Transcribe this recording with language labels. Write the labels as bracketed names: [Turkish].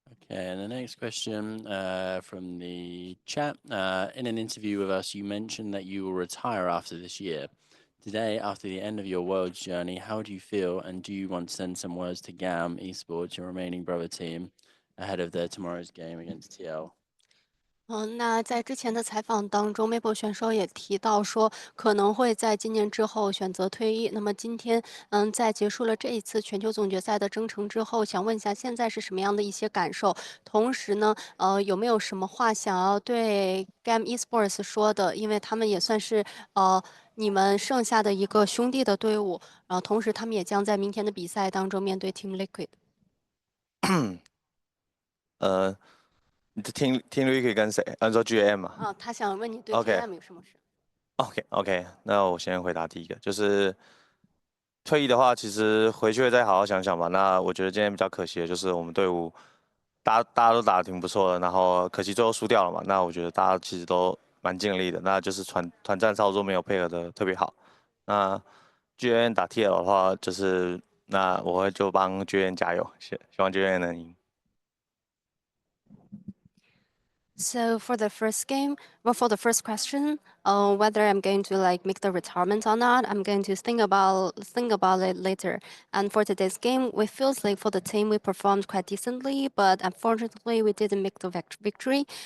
[English] Okay, and the next question from the chat. In an interview with us, you mentioned that you will retire after this year. Today, after the end of your Worlds journey, how do you feel, and do you want to send some words to GAM Esports, your remaining brother team, ahead of their tomorrow's game against TL? [Chinese] 那在之前的采访当中，Maple 选手也提到说，可能会在今年之后选择退役。那么今天，在结束了这一次全球总决赛的征程之后，想问一下现在是什么样的一些感受？同时呢，有没有什么话想要对 GAM Esports 说的？因为他们也算是你们剩下的一个兄弟的队伍，然后同时他们也将在明天的比赛当中面对 Team Liquid。你听 Ricky 跟谁？按说 GM 嘛。他想问你对 [English] OK [Chinese] GM 有什么事？ OK，那我先回答第一个，就是退役的话，其实回去会再好好想想吧。那我觉得今天比较可惜的就是我们队伍大家都打得挺不错的，然后可惜最后输掉了嘛。那我觉得大家其实都蛮尽力的，那就是团战操作没有配合的特别好。那 GN 打 TL 的话，就是那我会就帮 GN 加油，希望 GN 能赢。 [English] So for the first game, well, for the first question, whether I'm going to like make the retirement or not, I'm going to think about it later. And for today's game, we feels like for the team we performed quite decently, but unfortunately we didn't make the victory.